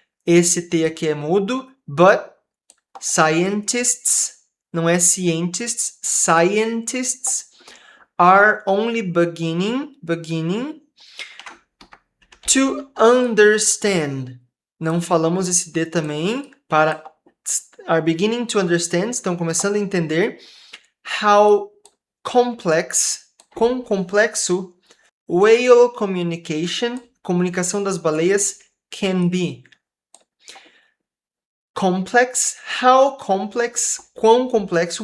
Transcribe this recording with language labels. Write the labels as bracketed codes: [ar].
[pt] Esse T aqui é mudo, [en] but scientists, [pt] não é scientists, [en] scientists are only beginning, To understand. [pt] Não falamos esse D também. [en] Para are beginning to understand. [pt] Estão começando a entender. [en] How complex. [pt] Quão complexo. [en] Whale communication. [pt] Comunicação das baleias [en] can be. Complex. How complex. [pt] Quão complexo.